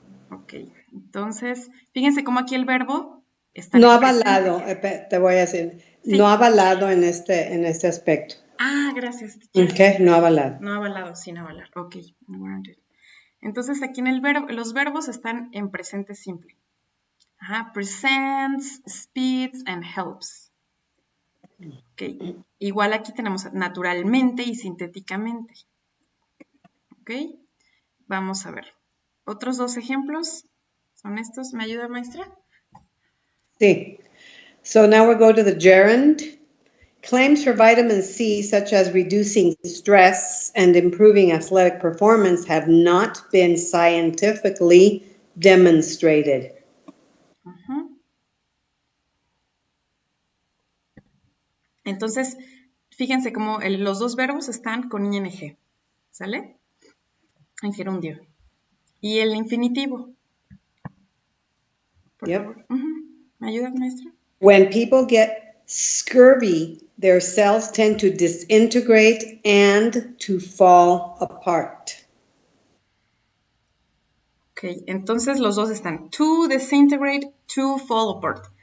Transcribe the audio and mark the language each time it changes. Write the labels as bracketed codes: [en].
[es] Ok, entonces, fíjense cómo aquí el verbo está no avalado, te voy a decir, sí. No avalado en este aspecto. Ah, gracias. Ok, no avalado. No avalado, sin avalar. Ok, entonces aquí en los verbos están en presente simple. [en] Ajá, presents, speeds and helps. [es] Ok, igual aquí tenemos naturalmente y sintéticamente. Ok, vamos a ver. Otros dos ejemplos son estos. ¿Me ayuda, maestra? Sí. [en] So now we'll go to the gerund. Claims for vitamin C, such as reducing stress and improving athletic performance, have not been scientifically demonstrated. [es] Entonces, fíjense cómo los dos verbos están con ing, ¿sale? En gerundio. Y el infinitivo. Por favor. ¿Me ayudas, maestra? [en] When people get scurvy, their cells tend to disintegrate and to fall apart. [es] Ok, entonces los dos están [en] to disintegrate, to fall apart.